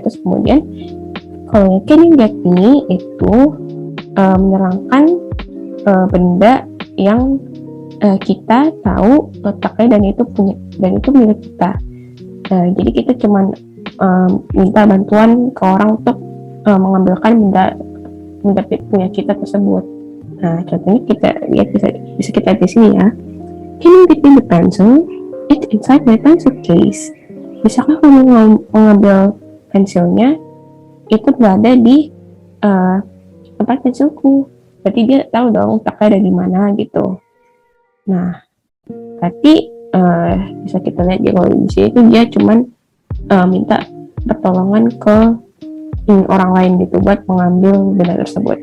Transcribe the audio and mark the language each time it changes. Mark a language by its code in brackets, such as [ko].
[id] Terus kemudian kalau can you get me itu menerangkan benda yang kita tahu letaknya dan itu milik kita. Jadi kita cuman minta bantuan ke orang untuk mengambilkan benda punya kita tersebut. Nah, contohnya kita lihat bisa kita lihat di sini ya. [en] Can you get me the pencil? It's inside my pencil case. [id] Bisakah kamu mengambil pensilnya? Itu berada di tempat pensilku. Berarti dia tahu dong letaknya ada di mana gitu. Nah, berarti bisa kita lihat ya kalau di sini itu dia cuman minta pertolongan ke orang lain gitu buat mengambil benda tersebut.